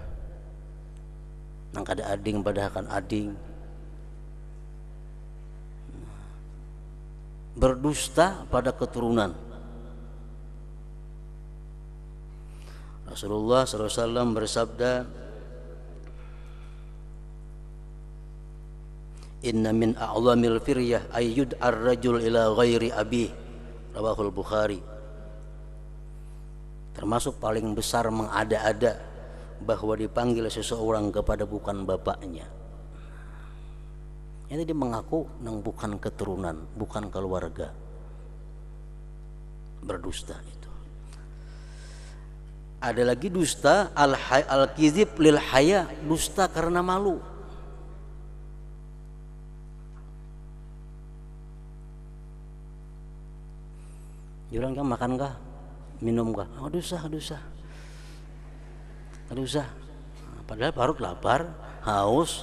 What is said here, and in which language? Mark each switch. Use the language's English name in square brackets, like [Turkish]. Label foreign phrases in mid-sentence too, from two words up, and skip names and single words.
[Banjar] Nang kada ading pada akan ading. Berdusta pada keturunan. [Indonesian] Rasulullah SAW bersabda, [Arabic] إن من أعظم الفرية أن يدعى الرجل إلى غير أبيه رواه البخاري. [Indonesian] Termasuk paling besar mengada-ada bahwa dipanggil seseorang kepada bukan bapaknya. [Banjar] Ini dia mengaku nang bukan keturunan, bukan keluarga. [Indonesian] Berdusta itu. Ada lagi dusta [Arabic] الكذب للحياء, [Indonesian] dusta karena malu. [Banjar] Jurang kah makan kah? [Indonesian] Minum kah? Oh, dosa. Padahal perut lapar, haus.